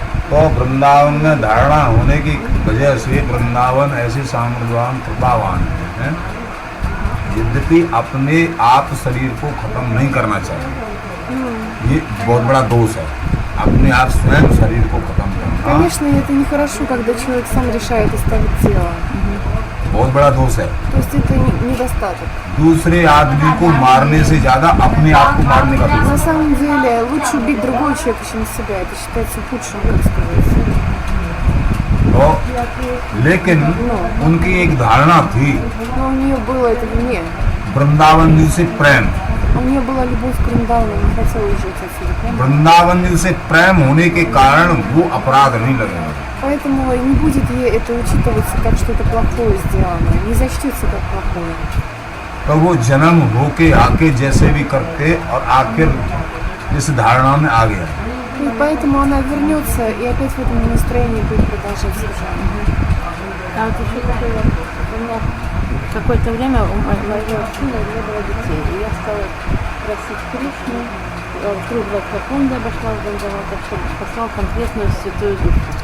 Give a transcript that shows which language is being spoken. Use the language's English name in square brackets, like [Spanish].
[Hindi] तो वृंदावन में धारणा होने की वजह से वृंदावन ऐसे सामर्थ्यवान कृपावान है, यद्यपि अपने आप शरीर को खत्म नहीं करना चाहिए। ये बहुत बड़ा दोष है, अपने आप स्वयं शरीर को खत्म करना [Russian] Конечно, это нехорошо, когда человек сам решает оставить тело. [Hindi] बहुत बड़ा दोष है। [Russian] То есть это недостаток. [Hindi] दूसरे आदमी को मारने से ज्यादा अपने आप को मारने का दोष [Russian] На [Hindi] है। [Russian] самом деле лучше убить другого человека, чем себя. Это считается худшим, как сказать. [Hindi] तो लेकिन उनकी एक धारणा थी [Russian] Но у нее было это вне. [Hindi] वृंदावन जी से प्रेम। [Russian] У нее была любовь к Вриндавану, не хотела уезжать отсюда. [Hindi] वृंदावन जी से प्रेम होने के कारण वो अपराध नहीं लगेगा। [Russian] Поэтому не будет ей это учитываться как что-то плохое сделано. Не зачтется как плохое. [Hindi] तो वो जन्म होके आके जैसे भी करके और आखिर इस धारणा में आ गया। [Russian] И поэтому она вернется и опять в этом настроении будет продолжать служение. А вот еще такой вопрос. У меня какое-то время у моего сына не было детей. И я стала просить Кришну, круглая секунда обошла в Вриндаван, чтобы послал конкретную святую душу.